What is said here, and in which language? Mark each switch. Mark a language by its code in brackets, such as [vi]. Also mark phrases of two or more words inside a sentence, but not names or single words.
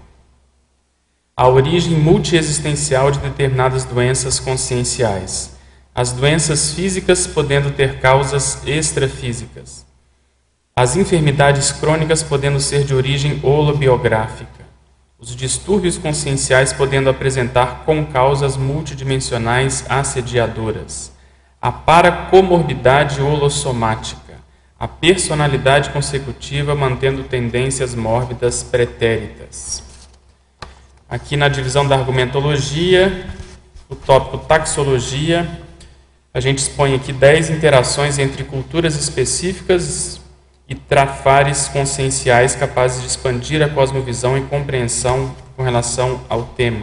[pt] a origem multiexistencial de determinadas doenças conscienciais, as doenças físicas podendo ter causas extrafísicas, as enfermidades crônicas podendo ser de origem holobiográfica, os distúrbios conscienciais podendo apresentar concausas multidimensionais assediadoras, a paracomorbidade holossomática, a personalidade consecutiva mantendo tendências mórbidas pretéritas. Aqui na divisão da argumentologia, o tópico taxologia, a gente expõe aqui 10 interações entre culturas específicas e trafares conscienciais capazes de expandir a cosmovisão e compreensão com relação ao tema.